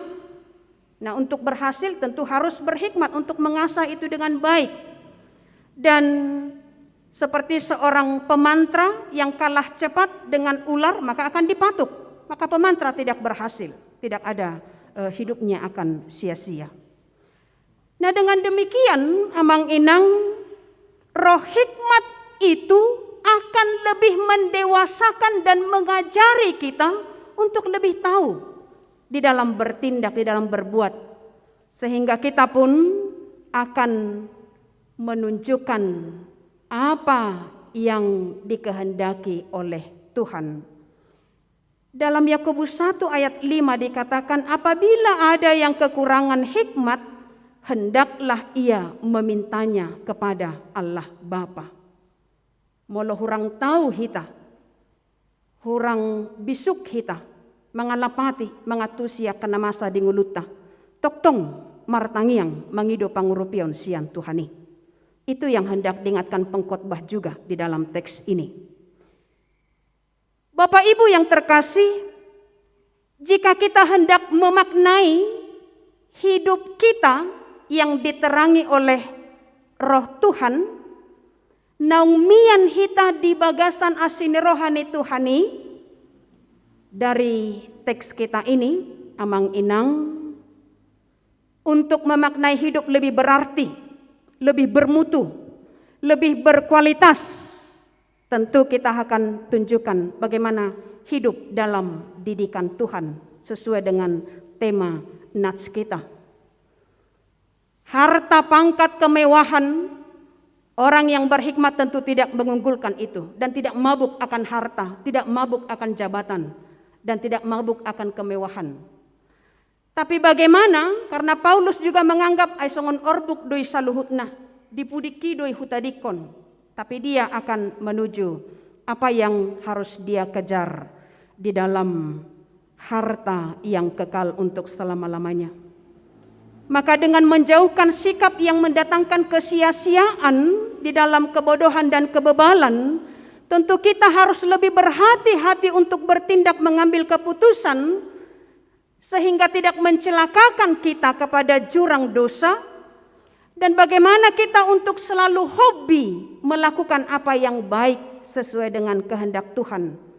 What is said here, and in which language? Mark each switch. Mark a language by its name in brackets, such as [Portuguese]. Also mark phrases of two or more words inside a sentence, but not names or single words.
[Indonesian] Nah, untuk berhasil tentu harus berhikmat untuk mengasah itu dengan baik. Dan seperti seorang pemantra yang kalah cepat dengan ular, maka akan dipatuk. Maka pemantra tidak berhasil, tidak ada, hidupnya akan sia-sia. Nah, dengan demikian [Batak Toba] amang inang, [Indonesian] roh hikmat itu akan lebih mendewasakan dan mengajari kita untuk lebih tahu di dalam bertindak, di dalam berbuat, sehingga kita pun akan menunjukkan apa yang dikehendaki oleh Tuhan. Dalam Yakobus 1 ayat 5 dikatakan, apabila ada yang kekurangan hikmat, hendaklah ia memintanya kepada Allah Bapa. [Batak Toba] Molo hurang tahu hita, hurang bisuk hita, mangalapati, mangatusia kana masa di nguluta, toktong martangiang mangido pangurupion sian Tuhani. [Indonesian] Itu yang hendak diingatkan pengkhotbah juga di dalam teks ini. Bapak Ibu yang terkasih, jika kita hendak memaknai hidup kita yang diterangi oleh Roh Tuhan, [Batak Toba] naungmian hita di bagasan asini rohani Tuhani, [Indonesian] dari teks kita ini [Batak Toba] amang inang, [Indonesian] untuk memaknai hidup lebih berarti, lebih bermutu, lebih berkualitas, tentu kita akan tunjukkan bagaimana hidup dalam didikan Tuhan sesuai dengan tema nats kita. Harta, pangkat, kemewahan, orang yang berhikmat tentu tidak mengunggulkan itu dan tidak mabuk akan harta, tidak mabuk akan jabatan, dan tidak mabuk akan kemewahan. Tapi bagaimana? Karena Paulus juga menganggap [Batak Toba] ai songon orbuk doi saluhutna, dipudiki doi hutadikon. [Indonesian] Tapi dia akan menuju apa yang harus dia kejar di dalam harta yang kekal untuk selama-lamanya. Maka dengan menjauhkan sikap yang mendatangkan kesia-siaan di dalam kebodohan dan kebebalan, tentu kita harus lebih berhati-hati untuk bertindak mengambil keputusan sehingga tidak mencelakakan kita kepada jurang dosa, dan bagaimana kita untuk selalu hobi melakukan apa yang baik sesuai dengan kehendak Tuhan.